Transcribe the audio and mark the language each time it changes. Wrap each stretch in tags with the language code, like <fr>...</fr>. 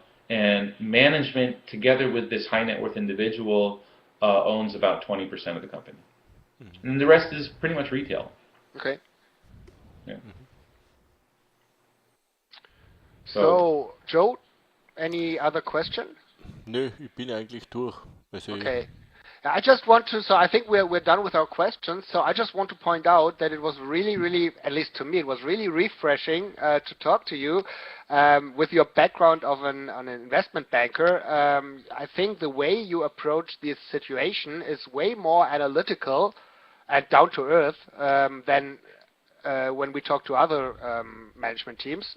<en>And management, together with this high net worth individual, owns about 20% of the company. Mm-hmm. And the rest is pretty much retail. Okay. Yeah. Mm-hmm. So, Joe, any other question?</en> <de>Nö, ich bin eigentlich durch. Also</de> <en>okay. I just want to, so I think we're done with our questions. So I just want to point out that it was really, at least to me, it was really refreshing to talk to you with your background of an investment banker. I think the way you approach this situation is way more analytical and down to earth than when we talk to other management teams.</en>